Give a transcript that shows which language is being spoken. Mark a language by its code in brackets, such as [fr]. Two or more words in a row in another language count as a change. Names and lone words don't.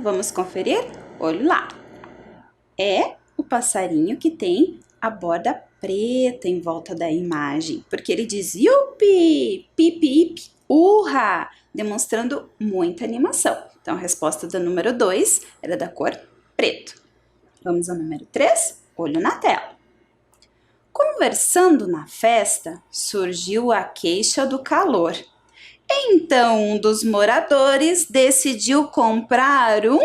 [pt] Vamos conferir? Olho lá. É o passarinho que tem a borda preta em volta da imagem, porque ele diz yupi, pip, pip, urra, demonstrando muita animação. Então, a resposta da número 2 era da cor preto. Vamos ao número 3, olho na tela. Conversando na festa, surgiu a queixa do calor. Então, um dos moradores decidiu comprar um...